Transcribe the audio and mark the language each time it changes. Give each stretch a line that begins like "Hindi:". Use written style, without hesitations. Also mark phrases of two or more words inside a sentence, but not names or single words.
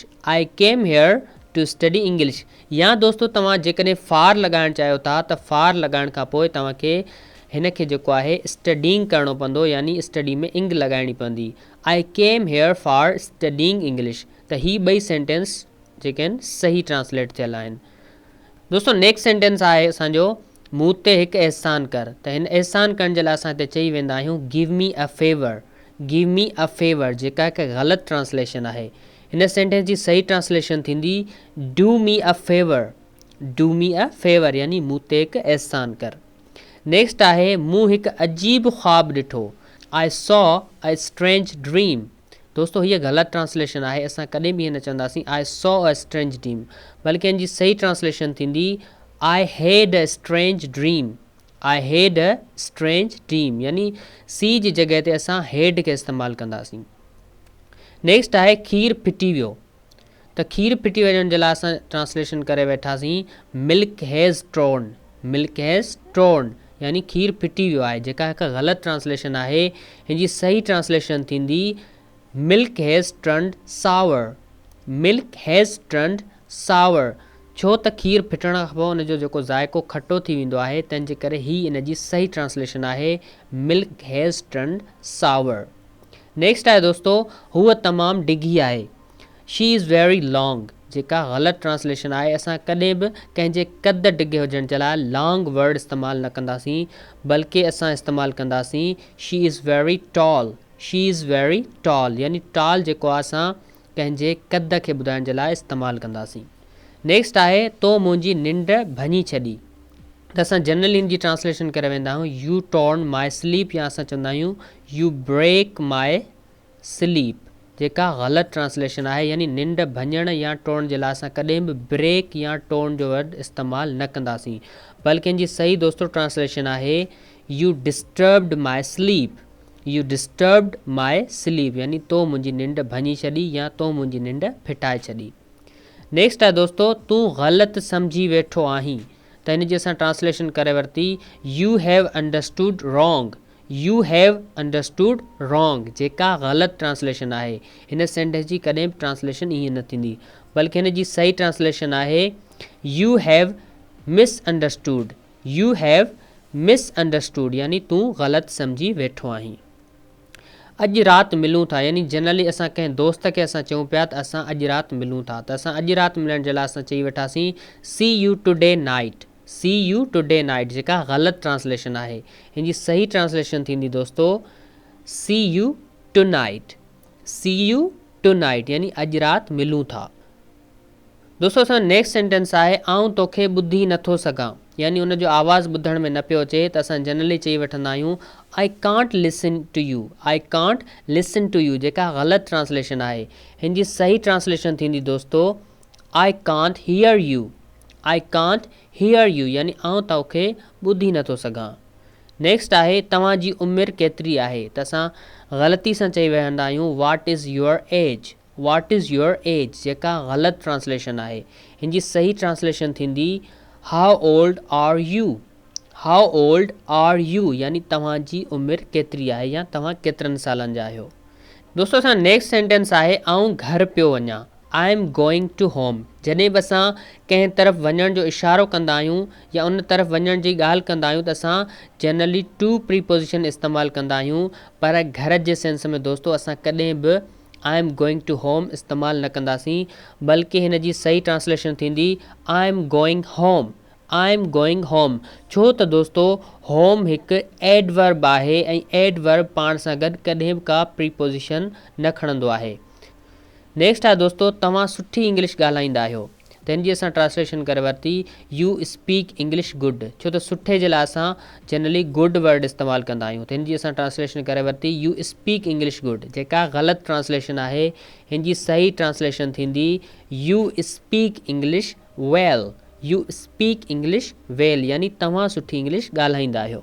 English: I came here to study English.
Sindhi: या दोस्तो तव्हां जेकॾहिं फार लॻाइणु चाहियो था त फार लॻाइण खां पोइ तव्हांखे हिन खे जेको आहे स्टडिंग करिणो पवंदो, यानी स्टडी में इंग लॻाइणी पवंदी।
English: I came here for studying English.
Sindhi: त ही ॿई सेंटेंस जेके आहिनि सही ट्रांसलेट थियल आहिनि। दोस्तो
English: next sentence
Sindhi: आहे असांजो मूं ते हिकु अहसान कर। त हिन अहसान करण जे लाइ असां हिते चई वेंदा आहियूं
English: give me a favour. give me a favour
Sindhi: जेका हिकु ग़लति ट्रांसलेशन आहे। हिन सेंटेंस जी सही ट्रांसलेशन थींदी
English: do me a favour. do me a favour
Sindhi: यानी मूं ते हिकु अहसान कर। नेक्स्ट आहे मूं हिकु अजीब ख़्वाबु ॾिठो।
English: I saw a strange dream.
Sindhi: दोस्तो हीअ ग़लति ट्रांसलेशन आहे, असां कॾहिं बि न चवंदासीं
English: I saw a strange dream,
Sindhi: बल्कि हिन जी सही ट्रांसलेशन थींदी
English: I had a strange dream. I had a strange dream
Sindhi: यानी सी जी जॻह ते असां हैड खे इस्तेमालु कंदासीं। नेक्स्ट आहे खीर फिटी वियो। त खीर फिटी वञण जे लाइ असां ट्रांसलेशन करे वेठासीं
English: milk has torn. milk has torn
Sindhi: यानी खीर फिटी वियो आहे, जेका हिकु ग़लति ट्रांसलेशन आहे। हिन जी सही ट्रांसलेशन थींदी
English: milk has turned sour. milk has turned sour,
Sindhi: छो त खीर फिटण खां पोइ हुनजो जेको ज़ाइको खटो थी वेंदो आहे, तंहिंजे करे ही इन जी सही ट्रांसलेशन आहे
English: milk has turned sour.
Sindhi: नेक्स्ट आहे दोस्तो हूअ तमामु डिघी आहे।
English: she is very long
Sindhi: जेका ग़लति ट्रांसलेशन आहे। असां कॾहिं बि कंहिंजे कद डिघे हुजण जे लाइ
English: long word
Sindhi: इस्तेमालु न कंदासीं, बल्कि असां इस्तेमालु कंदासीं
English: she is very tall. she is very tall
Sindhi: यानी टॉल जेको आहे असां कंहिंजे कद खे ॿुधाइण जे लाइ इस्तेमालु कंदासीं। नेक्स्ट आहे तो मुंहिंजी निंड भञी छॾी। त असां जनरली हिन जी ट्रांसलेशन करे वेंदा आहियूं
English: you torn my sleep,
Sindhi: या असां चवंदा आहियूं
English: you break my sleep,
Sindhi: जेका ग़लति ट्रांसलेशन आहे। यानी निंड भञण या टोड़न जे लाइ असां कॾहिं बि ब्रेक या टोन जो वर्ड इस्तेमालु न कंदासीं, बल्कि हिन जी सही दोस्तो ट्रांसलेशन आहे
English: you disturbed my sleep. you disturbed my sleep
Sindhi: यानी तो मुंहिंजी निंड भञी छॾी या तो मुंहिंजी निंड फिटाए छॾी। नेक्स्ट आहे दोस्तो तूं ग़लति सम्झी वेठो आहीं। त हिन जी असां ट्रांसलेशन करे वरिती
English: you have understood wrong. you have understood wrong
Sindhi: जेका ग़लति ट्रांसलेशन आहे। हिन सेंटेंस जी कॾहिं बि ट्रांसलेशन ईअं न थींदी, बल्कि हिन जी सही ट्रांसलेशन आहे
English: you have misunderstood. you have misunderstood
Sindhi: यानी तूं ग़लति सम्झी वेठो आहीं। अॼु राति मिलूं था यानी जनरली असां कंहिं दोस्त खे असां चऊं पिया त असां अॼु राति मिलूं था, त असां अॼु राति मिलण जे लाइ असां चई वेठासीं
English: see you today night. see you today night
Sindhi: जेका ग़लति ट्रांसलेशन आहे। हिन जी सही ट्रांसलेशन थींदी दोस्तो
English: see you to night. see you to night
Sindhi: यानी अॼु राति मिलूं था। दोस्तों असां
English: next sentence
Sindhi: आहे आउं तोखे ॿुधी नथो सघां, यानी उन जो आवाज़ु ॿुधण में न पियो अचे त असां जनरली चई वठंदा आहियूं
English: I can't listen to you, I can't listen to you,
Sindhi: जेका ग़लति ट्रांसलेशन आहे। हिन जी सही ट्रांसलेशन थींदी दोस्तो
English: I can't hear you, I can't hear you,
Sindhi: यानी आउं तोखे ॿुधी नथो सघां। नेक्स्ट आहे तव्हांजी उमिरि केतिरी आहे, त असां ग़लती सां चई वेहंदा आहियूं
English: what is your age, what is your age,
Sindhi: जेका ग़लति ट्रांसलेशन आहे। हिन जी सही ट्रांसलेशन थींदी
English: how old are you, how old are you,
Sindhi: यानी तव्हांजी उमिरि केतिरी आहे या तव्हां केतिरनि सालनि जा आहियो। दोस्तों असां
English: next sentence
Sindhi: आहे आउं घर पियो वञां,
English: I am going to home.
Sindhi: जॾहिं बि असां कंहिं तरफ़ वञण जो इशारो कंदा आहियूं या उन तरफ़ वञण जी ॻाल्हि कंदा आहियूं त असां
English: generally to preposition
Sindhi: इस्तेमालु कंदा आहियूं, पर घर जे सेंस में दोस्तो असां कॾहिं बि
English: I am going to home
Sindhi: इस्तेमालु न कंदासीं, बल्कि हिन जी सही ट्रांसलेशन थींदी
English: I am going home, I am going home.
Sindhi: छो त दोस्तो होम हिकु एडवर्ब आहे ऐं एडवर्ब पाण सां गॾु कॾहिं बि का प्रीपोजिशन न खणंदो आहे। नेक्स्ट आहे दोस्तो तव्हां सुठी इंग्लिश ॻाल्हाईंदा आहियो, त हिन जी असां ट्रांसलेशन करे वरिती
English: you speak English good,
Sindhi: छो त सुठे जे लाइ असां
English: generally good word
Sindhi: इस्तेमालु कंदा आहियूं, त हिन जी असां ट्रांसलेशन करे वरिती
English: you speak English good,
Sindhi: जेका ग़लति ट्रांसलेशन आहे। हिन जी सही ट्रांसलेशन थींदी
English: you speak English well, you speak English well,
Sindhi: यानी तव्हां सुठी इंग्लिश ॻाल्हाईंदा आहियो।